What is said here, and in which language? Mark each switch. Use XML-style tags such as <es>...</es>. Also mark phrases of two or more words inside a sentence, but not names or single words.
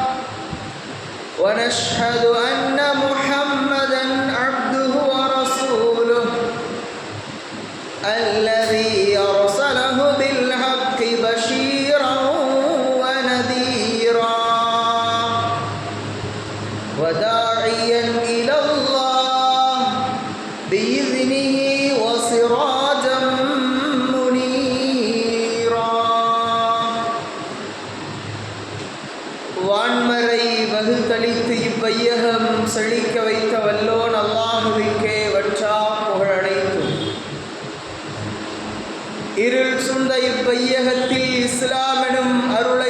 <ar>ونشهد أن محمدا عبده ورسوله الذي أرسله بالحق بشيرا ونذيرا وداعيا إلى الله بإذنه وسراجا منيرا</ar> <ta>வான்மறை வகுத்தளித்து இவ்வையகம் செழிக்க வைத்த வல்லோன் அல்லாஹுவிற்கே வற்றா புகழனைத்தும் இருள் சூழ்ந்த இவ்வையகத்தில் இஸ்லாம் எனும் அருளை</ta>